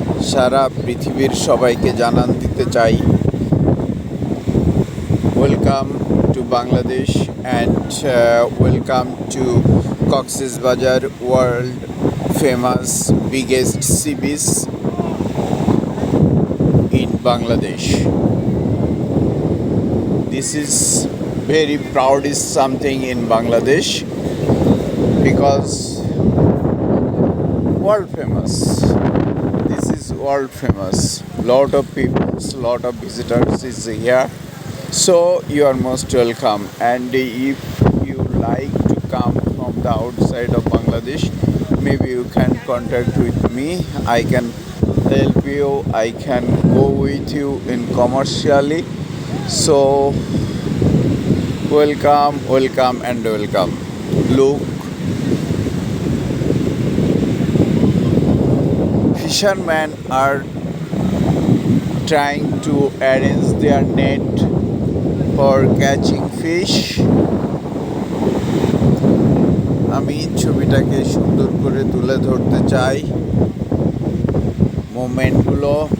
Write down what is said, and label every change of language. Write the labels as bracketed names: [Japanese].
[Bangla] সারা পৃথিবীর সবাইকে জানান দিতে চাই, [English] Welcome to Bangladesh and welcome to Cox's Bazar, world famous biggest sea beach in Bangladesh. This is very proud is something in Bangladesh because world famous. This is world famous. Lot of people, lot of visitors is here. So you are most welcome. And if you like to come from the outside of Bangladesh, maybe you can contact with me. I can help you. I can go with you in commercially. So welcome and welcome. Look, fishermen are trying to arrange their net for catching fish. [Bangla] আমি ছবিটাকে সুন্দর করে তুলে ধরতে চাই, মোমেন্টগুলো।